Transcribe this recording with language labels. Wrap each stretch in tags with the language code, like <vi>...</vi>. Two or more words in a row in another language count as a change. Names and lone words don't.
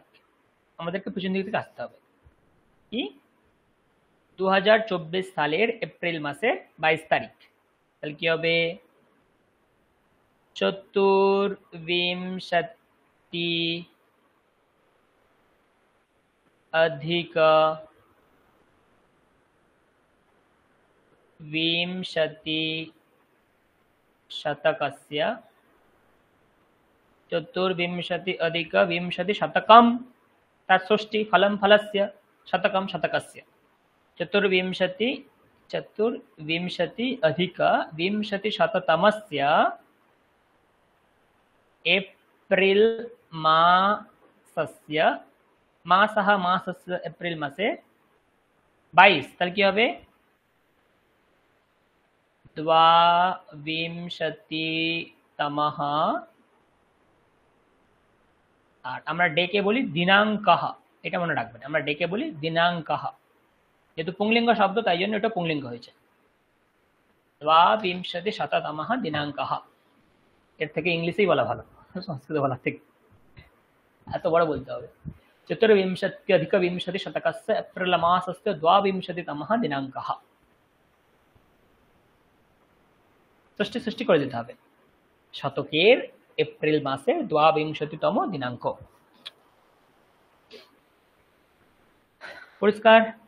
<bn>আমাদেরকে পিছন দিক থেকে আসতে হবে। কি? 2024 সালের এপ্রিল মাসের 22 তারিখ। তাহলে কি হবে?</bn> <sa>চতুর্বিংশতি অধিক विंशति शतकस्य, चतुर्विंशति अधिक विंशति शतकम, तत्षष्टि फलं फलस्य, शतकम शतकस्य, चतुर्विंशति अधिक विंशति शततमस्य एप्रिल मासस्य, मासः मासस्य एप्रिल मासे 22,</sa> <bn>তাহলে কি হবে? द्वाविंशतितमः, আর আমরা ডেকে বলি দিনাঙ্কः, এটা মনে রাখবেন, আমরা ডেকে বলি দিনাঙ্কः। যেহেতু পুংলিঙ্গ শব্দ তাই জন্য এটা পুংলিঙ্গ হয়েছে।</bn> <sa>द्वाविंशति शततमः दिनाङ्कः,</sa> <bn>এর থেকে ইংলিশেই বলা ভালো সংস্কৃতে বলার থেকে, এত বড় বলতে হবে।</bn> <sa>চতুর্বিংশতি অধিক বিংশতি শতকस्य एप्रिल मासस्य द्वाविंशतितमः दिनाङ्कः।</sa> <bn>ষষ্ঠী সৃষ্টি করে দিতে হবে। শতকের এপ্রিল মাসের 22তম দিনাঙ্ক। পরিষ্কার?</bn>